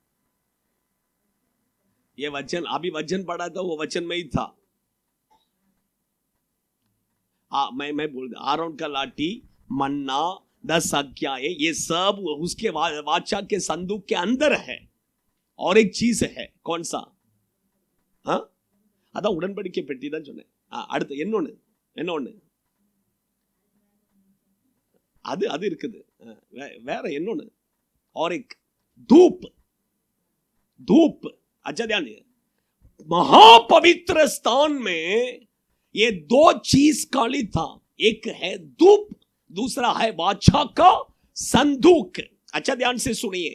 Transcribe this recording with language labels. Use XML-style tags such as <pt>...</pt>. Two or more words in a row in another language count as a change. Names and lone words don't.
<hi>ये वचन अभी वचन पढ़ा था, वो वचन में ही था। मैं बोल दिया। आरोन का लाठी, मन्ना, 10 आज्ञाएं, ये सब उसके वाचा के संदूक के अंदर है। और एक चीज है, कौन सा?</hi> <ta>அதான் உடன்படிக்கை பெட்டி தான் சொன்னேன். அடுத்து என்ன அது அது இருக்குது. வேற என்னொன்னு?</ta> <hi>और एक धूप। अच्छा ध्यान दिए। महापवित्र स्थान में ये 2 चीज काली था। एक है धूप, दूसरा है वाचा का संदूक। अच्छा ध्यान से सुनिए।</hi>